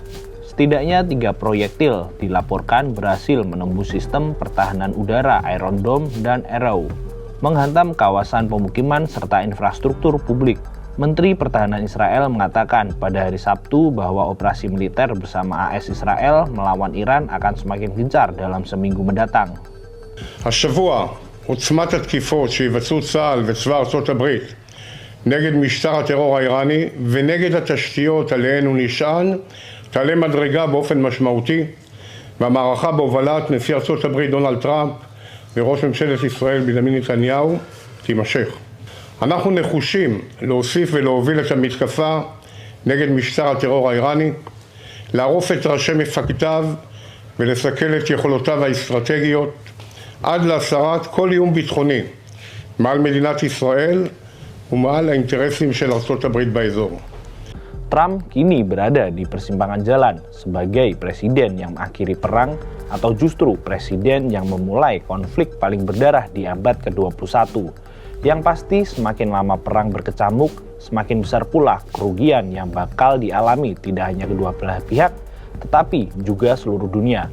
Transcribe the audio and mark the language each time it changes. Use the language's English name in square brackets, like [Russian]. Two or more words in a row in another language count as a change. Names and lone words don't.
[Indonesian] Setidaknya 3 proyektil dilaporkan berhasil menembus sistem pertahanan udara Iron Dome dan Arrow, menghantam kawasan pemukiman serta infrastruktur publik. Menteri Pertahanan Israel mengatakan pada hari Sabtu bahwa operasi militer bersama AS Israel melawan Iran akan semakin gencar dalam seminggu mendatang. [Hebrew] השבוע עוצמת התקיפות שיבצעו צה"ל וצבא ארצות הברית נגד משטר הטרור האיראני ונגד התשתיות עליהן הוא נשען תעלה מדרגה באופן משמעותי, והמערכה בהובלת נשיא ארצות הברית דונלד טראמפ וראש ממשלת ישראל בנימין נתניהו תימשך. אנחנו נחושים להוסיף ולהוביל את המתקפה נגד משטר הטרור האיראני, לערוף את ראשי מפקדיו ולסכל את יכולותיו האסטרטגיות עד להסרת כל איום ביטחוני מעל מדינת ישראל ומעל האינטרסים של ארצות הברית באזור. [Indonesian] Trump kini berada di persimpangan jalan sebagai presiden yang mengakhiri perang atau justru presiden yang memulai konflik paling berdarah di abad ke-21. Yang pasti semakin lama perang berkecamuk, semakin besar pula kerugian yang bakal dialami tidak hanya kedua belah pihak, tetapi juga seluruh dunia.